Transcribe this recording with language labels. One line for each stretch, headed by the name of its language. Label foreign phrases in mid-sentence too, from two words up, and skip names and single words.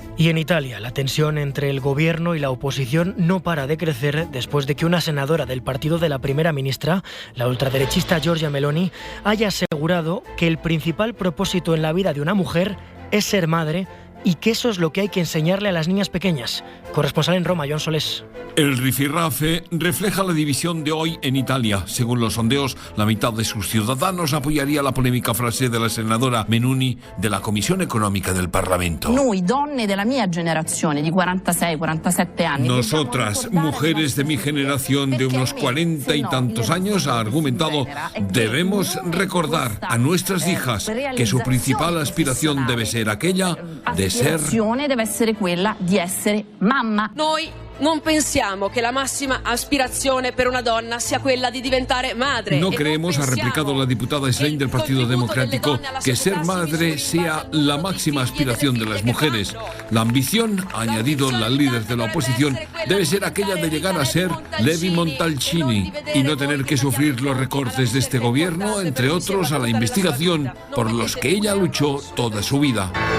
Spanish: Y en Italia, la tensión entre el gobierno y la oposición no para de crecer después de que una senadora del partido de la primera ministra, la ultraderechista Giorgia Meloni, haya asegurado que el principal propósito en la vida de una mujer es ser madre y que eso es lo que hay que enseñarle a las niñas pequeñas. Corresponsal en Roma, Joan Solés. El rifirrafe refleja la división de hoy en Italia. Según los sondeos, la mitad de sus ciudadanos apoyaría la polémica frase de la senadora Menuni de la Comisión Económica del Parlamento.
Italian: Noi, donne della mia generazione, di 46, 47 anni.
Spanish: Nosotras, mujeres de mi generación de unos 40 y tantos años, ha argumentado, debemos recordar a nuestras hijas que su principal aspiración debe ser aquella de ser...
Italian: deve essere quella di essere mamma. Noi non pensiamo che la massima aspirazione per una donna sia quella di diventare madre.
Spanish: No creemos, ha replicado la diputada Schlein del Partido Democrático, que ser madre sea la máxima aspiración de las mujeres. La ambición, ha añadido la líder de la oposición, debe ser aquella de llegar a ser Levi Montalcini y no tener que sufrir los recortes de este gobierno, entre otros a la investigación, por los que ella luchó toda su vida.